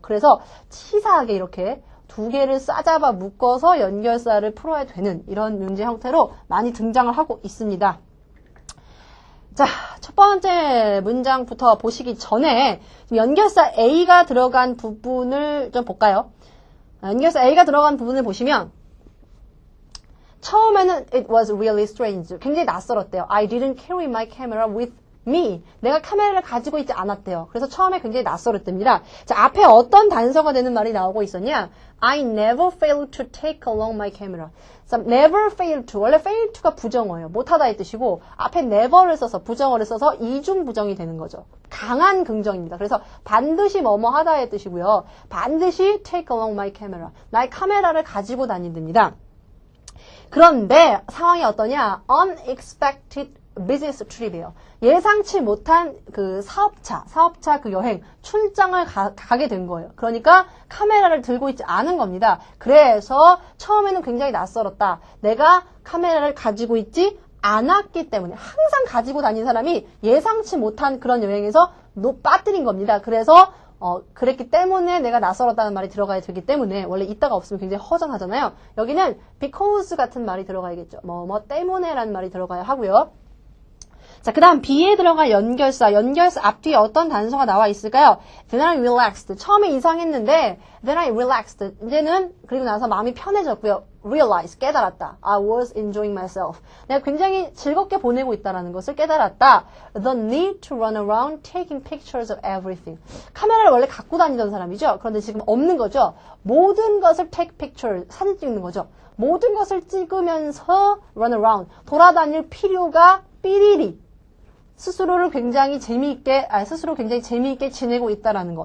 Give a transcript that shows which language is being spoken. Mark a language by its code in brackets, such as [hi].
[ko] 그래서 치사하게 이렇게 2개를 싸잡아 묶어서 연결사를 풀어야 되는 이런 문제 형태로 많이 등장을 하고 있습니다. 자, 첫 번째 문장부터 보시기 전에 연결사 A가 들어간 부분을 좀 볼까요? 연결사 A가 들어간 부분을 보시면 처음에는 [en] it was really strange. [ko] 굉장히 낯설었대요. [en] I didn't carry my camera with me. [ko] 내가 카메라를 가지고 있지 않았대요. 그래서 처음에 굉장히 낯설었답니다. 자, 앞에 어떤 단서가 되는 말이 나오고 있었냐? [en] I never failed to take along my camera. 자, never failed to. [ko] 원래 fail to가 부정어예요. 못하다의 뜻이고 앞에 never를 써서 부정어를 써서 이중 부정이 되는 거죠. 강한 긍정입니다. 그래서 반드시 뭐뭐 하다의 뜻이고요. 반드시 [en] take along my camera. [ko] 나의 카메라를 가지고 다닌답니다. 그런데 상황이 어떠냐? [en] unexpected business trip이에요. [ko] 예상치 못한 그 사업차 그 여행, 출장을 가게 된 거예요. 그러니까 카메라를 들고 있지 않은 겁니다. 그래서 처음에는 굉장히 낯설었다. 내가 카메라를 가지고 있지 않았기 때문에 항상 가지고 다닌 사람이 예상치 못한 그런 여행에서 빠뜨린 겁니다. 그래서 그랬기 때문에 내가 낯설었다는 말이 들어가야 되기 때문에 원래 있다가 없으면 굉장히 허전하잖아요. 여기는 because 같은 말이 들어가야겠죠. 뭐 때문에라는 말이 들어가야 하고요. 자, 그 다음 B에 들어갈 연결사 앞뒤에 어떤 단서가 나와 있을까요? [en] Then I relaxed. [ko] 처음에 이상했는데 [en] Then I relaxed. [ko] 이제는 그리고 나서 마음이 편해졌고요. [en] Realize. [ko] 깨달았다. [en] I was enjoying myself. [ko] 내가 굉장히 즐겁게 보내고 있다는 것을 깨달았다. [en] The need to run around taking pictures of everything. [ko] 카메라를 원래 갖고 다니던 사람이죠. 그런데 지금 없는 거죠. 모든 것을 [en] take picture, [ko] 사진 찍는 거죠. 모든 것을 찍으면서 [en] run around. [ko] 돌아다닐 필요가 삐리리. 스스로 굉장히 재미있게 지내고 있다라는 거.